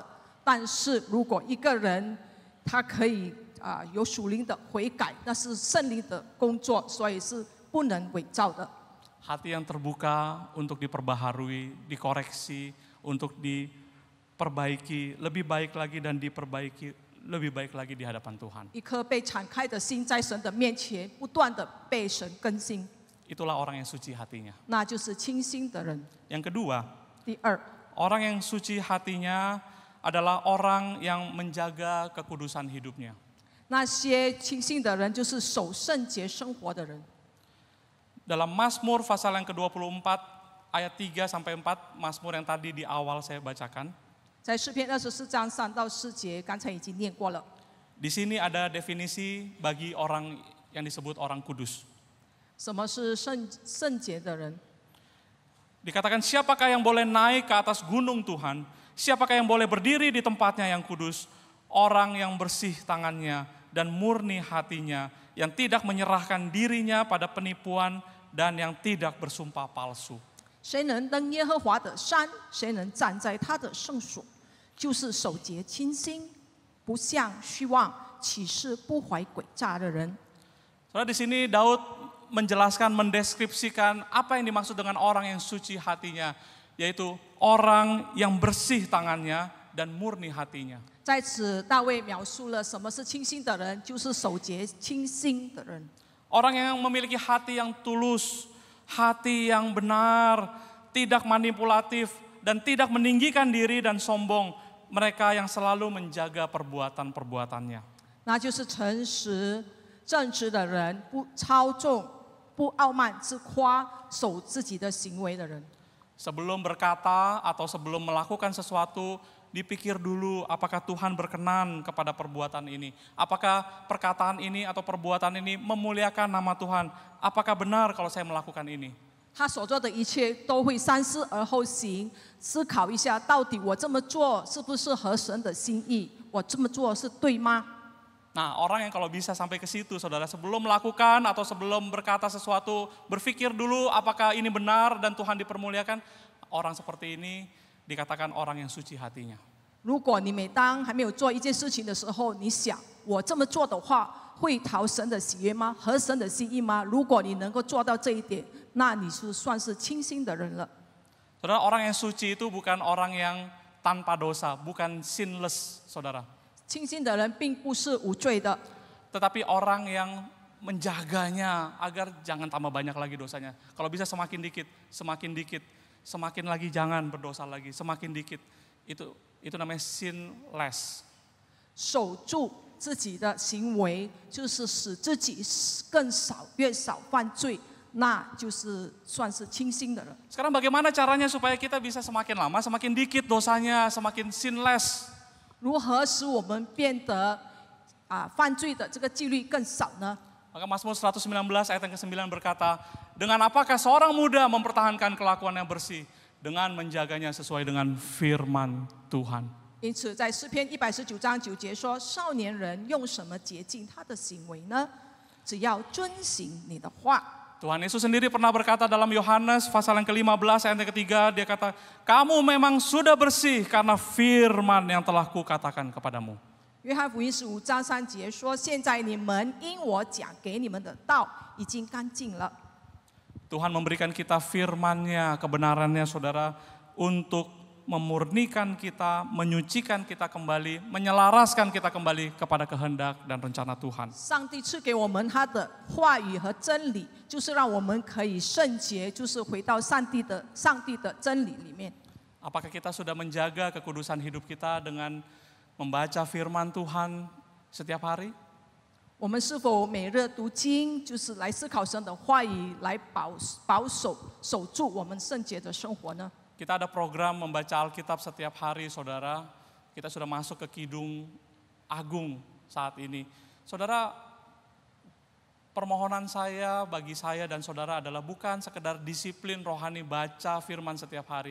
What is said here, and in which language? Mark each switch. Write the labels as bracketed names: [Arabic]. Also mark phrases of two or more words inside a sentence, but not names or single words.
[Chinese] 但是如果一个人他可以有属灵的悔改，那是圣灵的工作，所以是不能伪造的。 [Indonesian] Hati yang terbuka untuk diperbaharui, dikoreksi, untuk diperbaiki, lebih baik lagi dan diperbaiki lebih baik lagi di hadapan Tuhan. [Chinese] 一颗被敞开的心，在神的面前不断的被神更新， [Indonesian] Itulah orang yang suci hatinya. [Chinese] 那就是清心的人。 [Indonesian] Yang kedua, [Chinese] 第二， [Indonesian] orang yang suci hatinya adalah orang yang menjaga kekudusan hidupnya. [Chinese] 那些清心的人就是守圣洁生活的人。 [Indonesian] Dalam Mazmur pasal yang ke-24 ayat 3 sampai 4, Mazmur yang tadi di awal saya bacakan. [Chinese] 在诗篇24章3到4节，刚才已经念过了。 [Indonesian] Di sini ada definisi bagi orang yang disebut orang kudus. [Chinese] 什么是圣洁的人？ [Indonesian] Dikatakan siapakah yang boleh naik ke atas gunung Tuhan? Siapakah yang boleh berdiri di tempatnya yang kudus? Orang yang bersih tangannya dan murni hatinya, yang tidak menyerahkan dirinya pada penipuan dan yang tidak bersumpah palsu. [Chinese] 谁能登耶和华的山？谁能站在他的圣所？就是守节清心，不向虚妄，起誓不怀诡诈的人。 [Indonesian] Saudara, di sini Daud menjelaskan, mendeskripsikan apa yang dimaksud dengan orang yang suci hatinya, yaitu orang yang bersih tangannya dan murni hatinya. [Chinese] 在此，大卫描述了什么是清心的人，就是守节清心的人。 [Indonesian] Orang yang memiliki hati yang tulus, hati yang benar, tidak manipulatif, dan tidak meninggikan diri dan sombong. Mereka yang selalu menjaga perbuatan-perbuatannya. [Chinese] 那就是诚实、正直的人，不操纵、不傲慢、自夸、守自己的行为的人。 [Indonesian] Sebelum berkata atau sebelum melakukan sesuatu, dipikir dulu apakah Tuhan berkenan kepada perbuatan ini. Apakah perkataan ini atau perbuatan ini memuliakan nama Tuhan. Apakah benar kalau saya melakukan ini. [Chinese] 他所做的一切都会三思而后行，思考一下，到底我这么做是不是合神的心意？我这么做是对吗？ [Indonesian] Nah, orang yang kalau bisa sampai ke situ, saudara, sebelum melakukan atau sebelum berkata sesuatu, berpikir dulu apakah ini benar dan Tuhan dipermuliakan. Orang seperti ini dikatakan orang yang suci hatinya. [Chinese] 如果你每当还没有做一件事情的时候，你想我这么做的话，会讨神的喜悦吗？合神的心意吗？如果你能够做到这一点，那你是算是清心的人了。 [Indonesian] Saudara, orang yang suci itu bukan orang yang tanpa dosa, bukan sinless, saudara. [Chinese] 清心的人并不是无罪的， [Indonesian] Tetapi orang yang menjaganya agar jangan tambah banyak lagi dosanya. Kalau bisa semakin dikit, semakin lagi jangan berdosa lagi, semakin dikit. Itu namanya sinless. [Chinese] 守住自己的行为，就是使自己更少、越少犯罪，那就是算是清心的人。 [Indonesian] Sekarang bagaimana caranya supaya kita bisa semakin lama, semakin dikit dosanya, semakin sinless? [Chinese] 如何使我们变得犯罪的这个几率更少呢？ [Indonesian] Maka Mazmur 119 ayat yang ke-9 berkata, dengan apakah seorang muda mempertahankan kelakuan yang bersih? Dengan menjaganya sesuai dengan firman Tuhan. [Chinese] 因此，在诗篇119章9节说：“少年人用什么洁净他的行为呢？只要遵行你的话。” [Indonesian] Tuhan Yesus sendiri pernah berkata dalam Yohanes pasal yang ke-15 ayat yang ke-3, dia kata, kamu memang sudah bersih karena firman yang telah kukatakan kepadamu. [Chinese] 约翰福音15章3节说：“现在你们因我讲给你们的道已经干净了。” [Indonesian] Tuhan memberikan kita firman-Nya, kebenaran-Nya, saudara, untuk memurnikan kita, menyucikan kita kembali, menyelaraskan kita kembali kepada kehendak dan rencana Tuhan. [Chinese] 上帝赐给我们他的话语和真理，就是让我们可以圣洁，就是回到上帝的真理里面。 [Indonesian] Apakah kita sudah menjaga kekudusan hidup kita dengan membaca firman Tuhan setiap hari? [Chinese] 我们是否每日读经，就是来思考神的话语，来守住我们圣洁的生活呢？ [Indonesian] Kita ada program membaca Alkitab setiap hari, saudara. Kita sudah masuk ke Kidung Agung saat ini. Saudara, permohonan saya bagi saya dan saudara adalah bukan sekedar disiplin rohani baca firman setiap hari.